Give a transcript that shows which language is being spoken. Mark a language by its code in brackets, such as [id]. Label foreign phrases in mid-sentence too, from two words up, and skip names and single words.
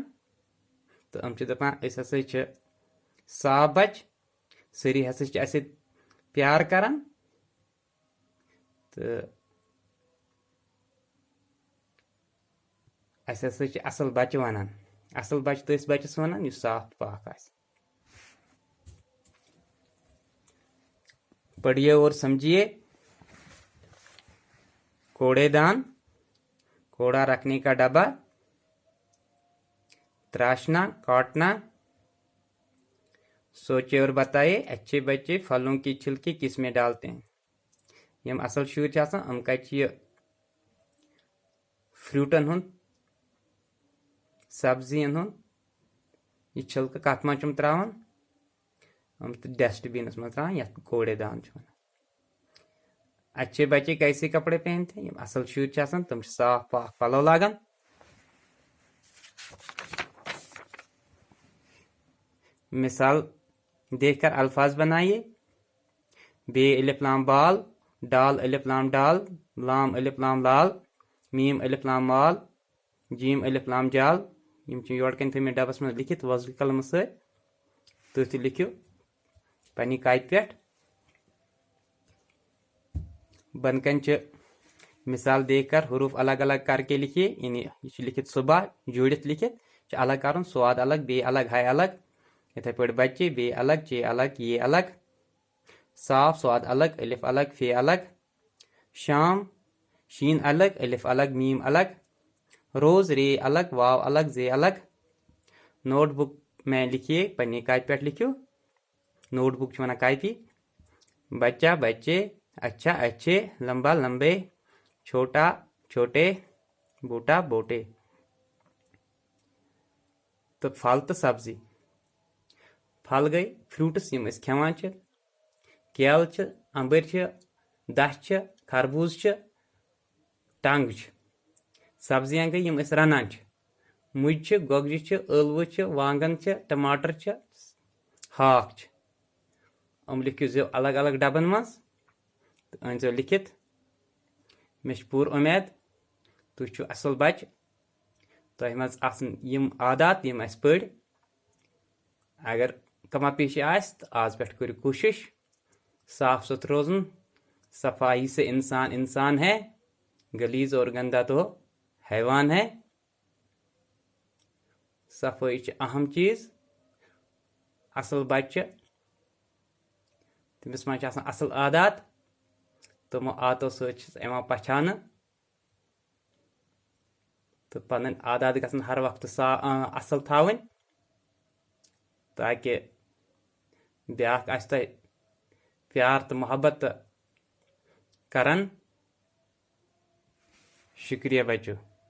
[ks] तो हम दपान अस हसा साफ बच, सरी हसा अस प्यार करान। तो अस हसा असल बच्चे वनान। असल बच्चे तस बच्चस वनान यु साफ पाक आस। [ur] پڑھیے اور سمجھیے. کوڑےدان، کوڑا رکھنے کا ڈبا، تراشنا، کاٹنا. سوچے اور بتائیے، اچھے بچے پھلوں کی چھلکے کس میں ڈالتے ہیں. [ks] यम असल शुर हम कह फ्रूटन हुन, सब्जियन हुन यह छिलक कत मं त्रावान, हम डस्टबिनस में त्रावान यथ कूड़ेदान। [ur] اچھے بچے کیسے کپڑے پہنتے ہیں. [ks] असल शुर तुम साफ पाक पलव लागन। [ur] مثال دیکھ کر الفاظ بنائیے. بے الف لام بال، ڈال الف لام ڈال، لام الف لام لال، میم الف لام مال، جیم الف لام جال. [ks] यम योड़ कन थे डबस में लिखित वजल कलम सत तुम लिखियो पन्नी कापि पे। [ur] بنکن مثال دیکھ کر حروف الگ الگ کرکے لکھیے. [ks] यानी लिखित सुबह जोड़ित लिखित अलग कर [ur] صاد الگ، بے الگ، ہے الگ. [ks] इथे पे [ur] بچے بے الگ، چے الگ، یے الگ۔ صاف صاد الگ، الف الگ، فے الگ. شام شین الگ، الف الگ، میم الگ. روز رے الگ، واؤ الگ، زے الگ. نوٹ بک میں لکھیے, [ks] पन्नी कापि पे लिखियो। नोटबुक वना कापी। [ur] بچہ بچے، اچھا اچھے، لمبا لمبے، چھوٹا چھوٹے، بوٹا بوٹے. [ks] तो फल तो सब्जी। फल गई फ्रूट्स यम खेवान केल, अंबर, दछ, खरबूज, टंग। सब्जियां गई यम रनान, मुज, गोगज, ळव, वांगन, टमाटर, हाक। हम लिखियो अलग अलग डबन मज। अनजो लिखित मे पूर उम्मीद तुम असल बच तह मज यम आदात यम अस पढ़ अगर कमा पेशी आस तो आज पे करो कोशिश साफ सुथरा रोजन [ur] صفائی سے انسان انسان ہے غلیظ اور گندا تو حیوان ہے [ks] सफाई अहम चीज असल बच्चे तमिस मज असल आदात तमो आदतो सवान पहचान तो पन आदात गन हर वक्त असल थवन ताकि ब्या प्यार तो मोहब्बत करन [ur] شکریہ بچوں.